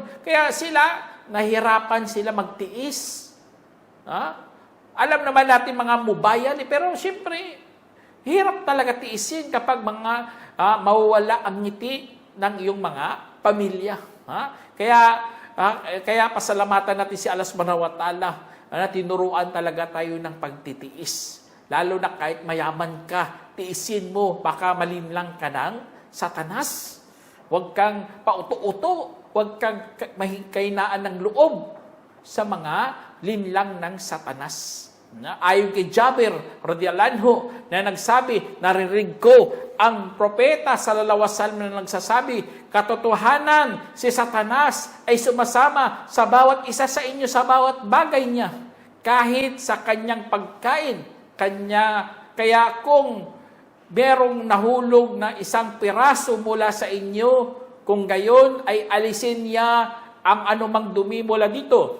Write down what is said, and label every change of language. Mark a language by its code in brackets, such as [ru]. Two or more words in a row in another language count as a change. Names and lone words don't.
[tl] Kaya sila, nahirapan sila magtiis. Alam naman natin mga mubayan, pero siyempre, hirap talaga tiisin kapag mawawala ang ngiti ng iyong mga pamilya. Kaya pasalamatan natin si Allah [ar] سبحانه وتعالى [tl] na tinuruan talaga tayo ng pagtitiis. Lalo na kahit mayaman ka, tiisin mo, baka malinlang ka ng Satanas. Huwag kang pauto-uto, huwag kang mahikainaan ng loob sa mga linlang ng Satanas. Ayon kay Jabir [ar] رضي الله عنه [tl] na nagsabi, narinig ko ang propeta [ar] صلى الله عليه وسلم [tl] na nagsasabi, katotohanan si Satanas ay sumasama sa bawat isa sa inyo sa bawat bagay niya, kahit sa kanyang pagkain. Kaya kung merong nahulog na isang piraso mula sa inyo, kung gayon ay alisin niya ang anumang dumi mula dito.